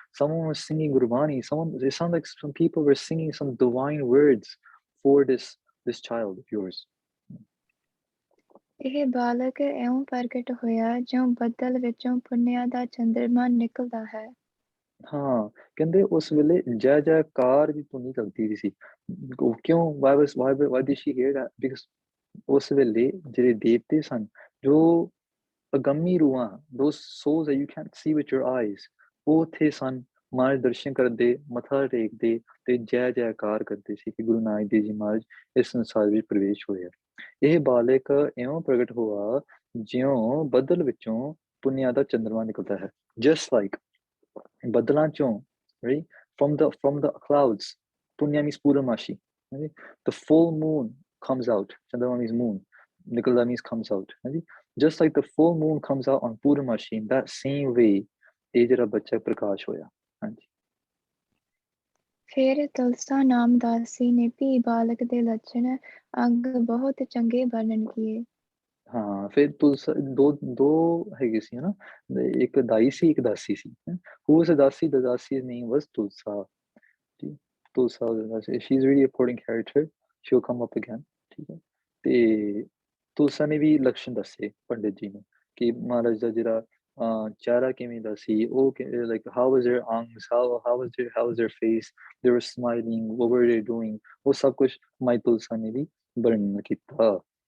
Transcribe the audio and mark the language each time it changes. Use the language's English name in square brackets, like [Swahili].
[English] Someone was singing Gurbani. It sounded like some people were singing some divine words for this child of yours. [Punjabi] ਇਹ ਬਾਲਕ ਇਉਂ ਪ੍ਰਗਟ ਹੋਇਆ ਜਿਉਂ ਬੱਦਲ ਵਿੱਚੋਂ ਪੁੰਨਿਆ ਦਾ ਚੰਦਰਮਾ ਨਿਕਲਦਾ ਹੈ। ਹਾਂ, ਕਹਿੰਦੇ ਉਸ ਵੇਲੇ ਜੈ ਜੈਕਾਰ ਦੀ ਧੁਨੀ ਚਲਦੀ ਸੀ। ਕਿਉਂ? [English] why did she hear that? Because [Punjabi] ਉਸ ਵੇਲੇ ਜਿਹੜੇ ਦੇਵਤੇ ਸਨ, ਜੋ ਅਗੰਮੀ ਰੂਹਾਂ, [English] those souls that you can't see with your eyes, [Punjabi] ਉਹ ਉੱਥੇ ਸਨ, ਮਹਾਰਾਜ ਦਰਸ਼ਨ ਕਰਦੇ, ਮੱਥਾ ਟੇਕਦੇ ਤੇ ਜੈ ਜੈਕਾਰ ਕਰਦੇ ਸੀ ਕਿ ਗੁਰੂ ਨਾਨਕ ਦੇਵ ਜੀ ਮਹਾਰਾਜ ਇਸ ਸੰਸਾਰ ਵਿੱਚ ਪ੍ਰਵੇਸ਼ ਹੋਇਆ। ਇਹ ਬਾਲਕ ਇਉਂ ਪ੍ਰਗਟ ਹੋਇਆ ਜਿਉਂ ਬੱਦਲ ਵਿੱਚੋਂ पुण्या दा चंद्रमा निकलता है. [English] Just like [Punjabi] बदलां चों, [English] right? From the clouds, punya means purnamashi. Right? The full moon comes out. Chandra means moon. Nikalda means comes out. Right? Just like the full moon comes out on purnamashi, in that same way, [Punjabi] ਇਹ ਜਿਹੜਾ ਬੱਚਾ ਪ੍ਰਕਾਸ਼ ਹੋਇਆ. ਹਾਂਜੀ. ਫਿਰ Tulsa ਨਾਮ ਦਾਸੀ ਨੇ ਵੀ ਬਾਲਕ ਦੇ ਲੱਛਣ ਅੰਗ ਬਹੁਤ ਚੰਗੇ ਵਰਣਨ ਕੀਏ. ਹਾਂ, ਫਿਰ ਤੁਲਸਾ ਦੋ ਹੈਗੇ ਸੀ ਹਨਾ, ਇੱਕ ਦਾਈ ਸੀ ਇੱਕ ਦਾਸੀ ਸੀ. [English] Who was the ਦਾਸੀ? The ਦਾਸੀ's name was Tulsa. Tulsa was the ਦਾਸੀ. She's really a important character. She'll come up again. ਠੀਕ ਹੈ. [Punjabi] ਤੇ ਤੁਲਸਾ ਨੇ ਵੀ ਲਕਸ਼ਣ ਦੱਸੇ ਪੰਡਿਤ ਜੀ ਨੂੰ ਕਿ ਮਹਾਰਾਜ ਦਾ ਜਿਹੜਾ ਚਿਹਰਾ ਕਿਵੇਂ ਦਾ ਸੀ, ਉਹ [English] like how was their arms, how was their face, they were smiling, what were they doing, [Punjabi] ਉਹ ਸਭ ਕੁਝ ਮਾਈ ਤੁਲਸਾ ਨੇ ਵੀ ਵਰਣਨ ਕੀਤਾ.